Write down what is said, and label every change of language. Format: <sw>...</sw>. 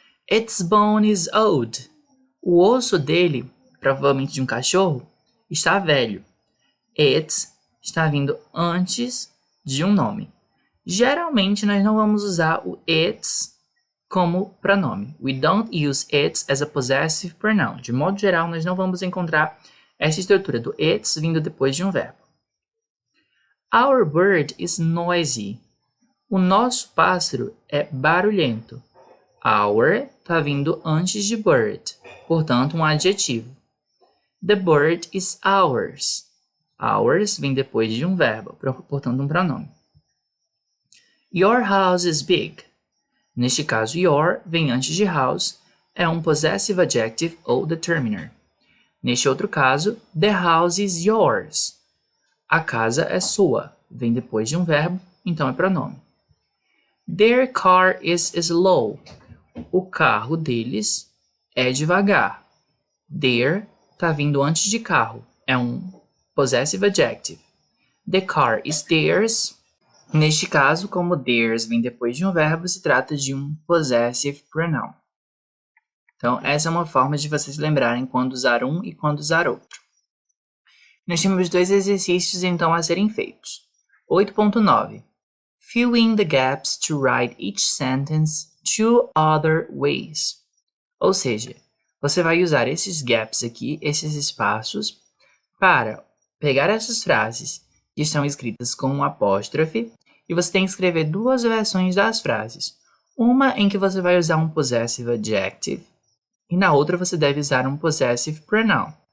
<en>Its bone is old.</en> <pt>O osso dele, provavelmente de um cachorro, está velho. Its está vindo antes de um nome. Geralmente, nós não vamos usar o its como pronome.</pt> <en>We don't use its as a possessive pronoun.</en> <pt>De modo geral, nós não vamos encontrar essa estrutura do its vindo depois de um verbo.</pt> <en>Our bird is noisy.</en> <pt>O nosso pássaro é barulhento. Our está vindo antes de bird, portanto, um adjetivo.</pt> <en>The bird is ours.</en> <pt>Ours vem depois de um verbo, portanto, um pronome.</pt> <en>Your house is big.</en> <pt>Neste caso, your vem antes de house, é um possessive adjective ou determiner. Neste outro caso,</pt> <en>the house is yours.</en> <pt>A casa é sua, vem depois de um verbo, então é pronome.</pt> <en>Their car is slow.</en> <pt>O carro deles é devagar. Their está vindo antes de carro, é um possessive adjective.</pt> <en>The car is theirs.</en> <pt>Neste caso, como theirs vem depois de um verbo, se trata de um possessive pronoun. Então, essa é uma forma de vocês lembrarem quando usar um e quando usar outro. Nós temos dois exercícios, então, a serem feitos. 8.9.</pt> <en>Fill in the gaps to write each sentence two other ways.</en> <pt>Ou seja, você vai usar esses gaps aqui, esses espaços, para pegar essas frases que estão escritas com um apóstrofe e você tem que escrever duas versões das frases. Uma em que você vai usar um possessive adjective e na outra você deve usar um possessive pronoun.</pt>